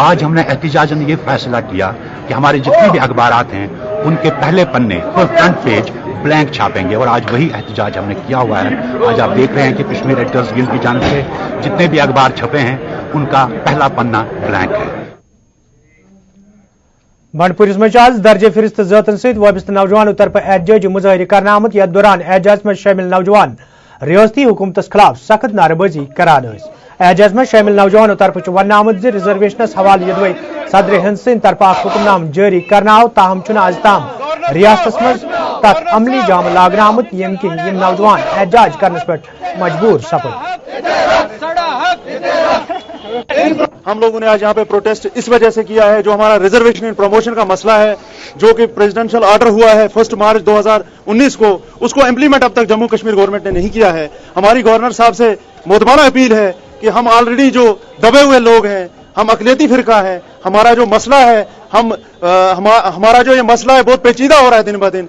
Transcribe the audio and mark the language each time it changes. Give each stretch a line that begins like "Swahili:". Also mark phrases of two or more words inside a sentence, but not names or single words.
Hindi: आज हमने एहतजाजन ये फैसला किया कि हमारे जितने भी अखबारात हैं उनके पहले पन्ने
English: front page blank
Hindi: छापेंगे और आज वही एहतजाज हमने किया हुआ है। आज आप देख रहे हैं कि कश्मीर एडिटर्स गिल्ड की जानिब से जितने भी अखबार छपे हैं उनका पहला पन्ना ब्लैंक है।
Kashmiri: बंडपुर मज आज दर्जे फिरिस्त जतन सत वाबस्त नौजवानों तरफ एहतजाजी मुजाहिर करना आमत यथ दौरान एहतजाज में शामिल नौजवान रियासती हुकूमत खिलाफ सख्त नारेबाजी करान। एहतजाज में शामिल नौजवानों तरफ वन आमद रिजर्वेशनस हवाले यदवे सदर हिंद सद तरफ हुक्मनाम जारी करना आव ताहम आज ताम रियासत मज तथ अमली जाम लागना आमत यम किन यम नौजवान एहतजाज करने पे मजबूर सपद।
Hindi: हम लोगों ने आज यहाँ पे प्रोटेस्ट इस वजह से किया है, जो हमारा
English: reservation and promotion
Hindi: का मसला है, जो कि
English: presidential order
Hindi: हुआ है 1 मार्च 2019 को, उसको इम्प्लीमेंट अब तक जम्मू कश्मीर गवर्नमेंट ने नहीं किया है। हमारी गवर्नर साहब से मोदबाना अपील है कि हम ऑलरेडी जो दबे हुए लोग हैं, हम अकलियती फिरका है, हमारा जो मसला है, हमारा जो ये मसला है बहुत पेचीदा हो रहा है दिन ब दिन।